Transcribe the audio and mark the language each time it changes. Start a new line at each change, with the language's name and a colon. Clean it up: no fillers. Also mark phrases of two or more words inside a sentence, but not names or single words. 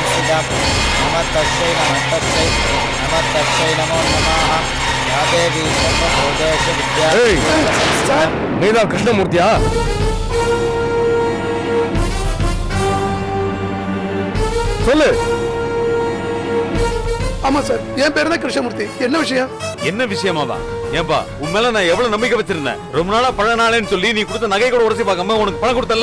Sanskrit: विद्यां नमः तस्यै नमो नमः या देवी सर्वभूतेषु विद्या
Tamil: நீதான் கிருஷ்ணமூர்த்தியா? சொல்லு. ஆமா சார், என் பேரு தான் கிருஷ்ணமூர்த்தி. என்ன விஷயம்? என்ன விஷயமாவா? ஏன்பா உன் மேல நான் எவ்வளவு நம்பிக்கை வச்சிருந்தேன். ரொம்ப நாளா பழ நாளேன்னு சொல்லி நீ கொடுத்த நகை கூட உரசி பார்க்காம உனக்கு பணம் கொடுத்தல.